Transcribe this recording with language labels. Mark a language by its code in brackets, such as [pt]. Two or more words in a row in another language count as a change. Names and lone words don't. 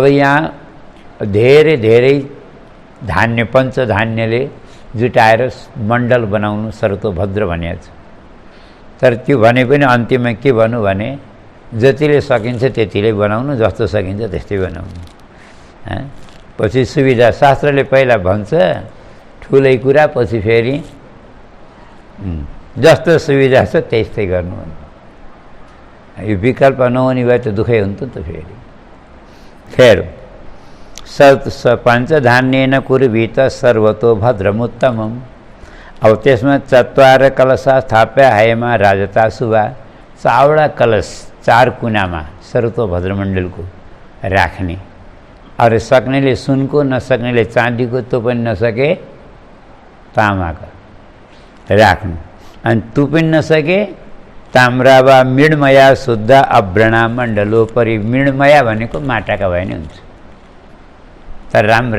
[ne] यहाँ धेरै धेरै धान्य पञ्चधान्यले जुटाएर मण्डल बनाउनु सर्वतोभद्र भनेको छ तर त्यो भने पनि अन्त्यमा के भन्नु भने जतिले सकिन्छ त्यतिले बनाउनु जस्तो सकिन्छ त्यस्तै बनाउनु पछि सुविधा शास्त्रले पहिला भन्छ ठुलै कुरा पछि फेरि जस्तो सुविधा छ त्यस्तै गर्नु यो विकल्प नहुने भए त दुःखै हुन्थ्यो नि त फेरि [sa] पञ्चधान्येन कुर्वीत सर्वतो भद्रमुत्तमम् [ne] अब त्यसमा 4 [sa] कलश स्थाप्य हायमा राजता शुभा [ne] 4वटा कलश 4 कुनामा सर्वतो भद्रमण्डलको राख्ने अरे सक्नेले सुनको नसक्नेले चाँदीको त्यो पनि नसके तामाको राख्नु अनि त्यो पनि नसके [sa] ताम्रा वा मृण्मया शुद्ध अब्रणा मण्डलोपरि [ne] मृण्मया भनेको माटाका भए नि हुन्छ तर राम्रा